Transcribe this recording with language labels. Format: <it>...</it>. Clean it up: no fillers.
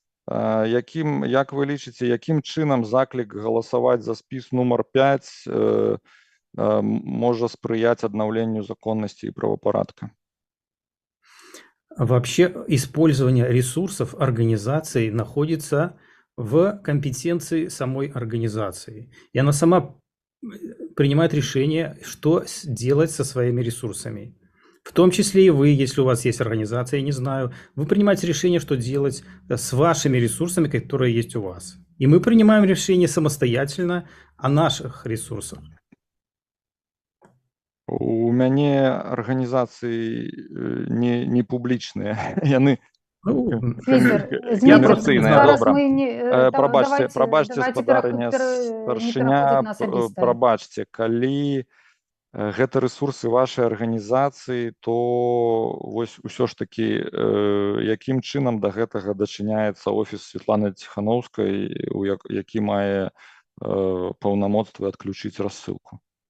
<be>Як вы лічыце, якім чынам заклік галасаваць за спіс нумар 5 можа спрыяць аднаўленню законнасці і правапарадка?</be> <ru>Вообще использование ресурсов организации находится в компетенции самой организации. И она сама принимает решение, что делать со своими ресурсами. В том числе и вы, если у вас есть организация, я не знаю, вы принимаете решение, что делать с вашими ресурсами, которые есть у вас. И мы принимаем решение самостоятельно о наших ресурсах.</ru> <be>У мяне арганізацыі не публічныя, яны камерцыйныя. Добра. Прабачце, спадарня старшыня, прабачце, калі гэта рэсурсы вашай арганізацыі, то вось усё ж такі якім чынам да гэтага дачыняецца офіс Светланы Ціхановскай, які мае паўнамоцтвы адключыць рассылку?</be>